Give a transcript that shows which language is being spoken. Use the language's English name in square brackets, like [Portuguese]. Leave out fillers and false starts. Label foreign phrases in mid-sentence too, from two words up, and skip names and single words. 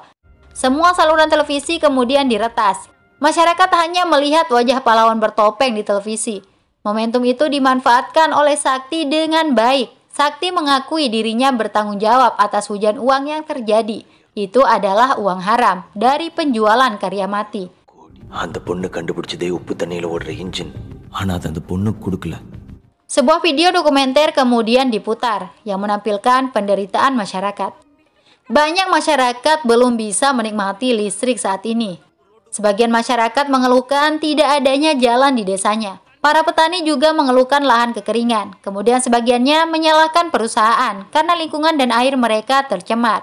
[Indonesian] Semua saluran televisi kemudian diretas. Masyarakat hanya melihat wajah pahlawan bertopeng di televisi. Momentum itu dimanfaatkan oleh Sakti dengan baik. Sakti mengakui dirinya bertanggung jawab atas hujan uang yang terjadi. Itu adalah uang haram dari penjualan karya mati. [Tamil] அந்த பொண்ணு கண்டுபிடிச்சதே உப்பு தண்ணியில ஓடுற இன்ஜின் ஆனா அது அந்த பொண்ணுக்கு கொடுக்கல. [Indonesian] Sebuah video dokumenter kemudian diputar yang menampilkan penderitaan masyarakat. Banyak masyarakat belum bisa menikmati listrik saat ini. Sebagian masyarakat mengeluhkan tidak adanya jalan di desanya. Para petani juga mengeluhkan lahan kekeringan. Kemudian sebagiannya menyalahkan perusahaan karena lingkungan dan air mereka tercemar.